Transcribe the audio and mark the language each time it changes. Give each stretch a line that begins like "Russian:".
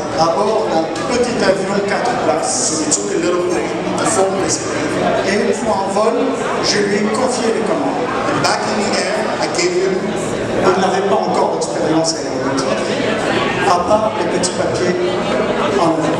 French: à bord d'un petit avion 4 places.
English: So we took a little plane, a 4-place plane.
French: Et une fois en vol, je lui ai confié les commandes.
English: And back in the air, I gave him.
French: Il n'avait pas encore d'expérience aéronautique, à part les petits papiers en avant.